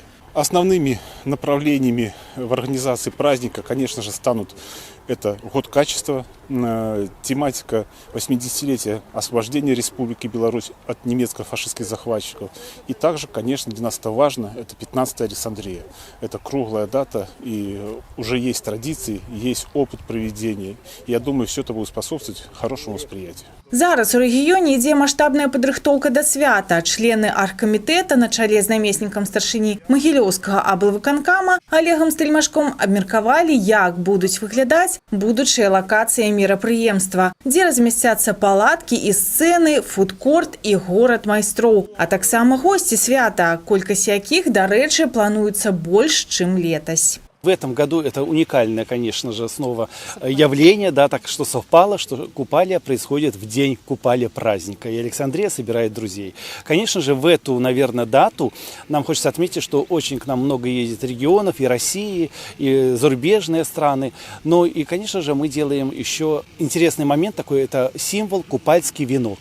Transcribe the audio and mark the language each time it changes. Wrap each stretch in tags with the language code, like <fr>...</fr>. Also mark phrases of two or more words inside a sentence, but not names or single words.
<be>Основными направлениями в организации праздника, конечно же, станут это год качества, тематика 80-летия освобождения Республики Беларусь от немецко-фашистских захватчиков. И также, конечно, для нас это важно, это 15-я Александрия. Это круглая дата, и уже есть традиции, есть опыт проведения. Я думаю, все это будет способствовать хорошему восприятию. Зараз у рэгіёне ідзе маштабная падрыхтоўка да свята. Члены аргкамітэта на чале з намеснікам старшыні Магілёўскага аблвыканкама Олегам Стельмашком абмеркавалі, як будуць выглядаць будучыя лакацыі мерапрыемства, дзе размясцяцца палаткі і сцэны, фудкорт і горад майстроў, а таксама госці свята, колькасць якіх, дарэчы, плануецца больш, чым летась.</be> <ru>В этом году это уникальное, конечно же, снова явление, да, так что совпало, что купалья происходит в день купалья праздника, и Александрия собирает друзей. Конечно же, в эту, наверное, дату нам хочется отметить, что очень к нам много ездит регионов, и России, и зарубежные страны, но и, конечно же, мы делаем еще интересный момент такой, это символ купальский венок.</ru>